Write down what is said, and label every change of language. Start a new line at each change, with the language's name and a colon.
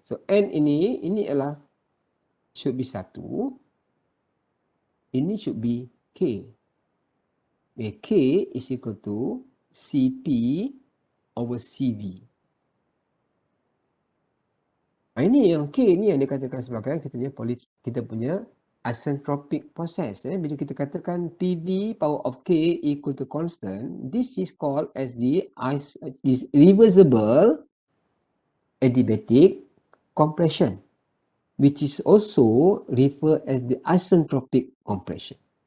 Malay: So, N ini adalah
English: should be 1,
Malay: ini
English: should be K. where K is equal to CP over CV.
Malay: Ini yang K ni yang dikatakan sebagai kita punya isentropic process. Bila kita katakan
English: PV power of K equal to constant, this is called as the reversible adiabatic compression, which is also referred as the isentropic compression.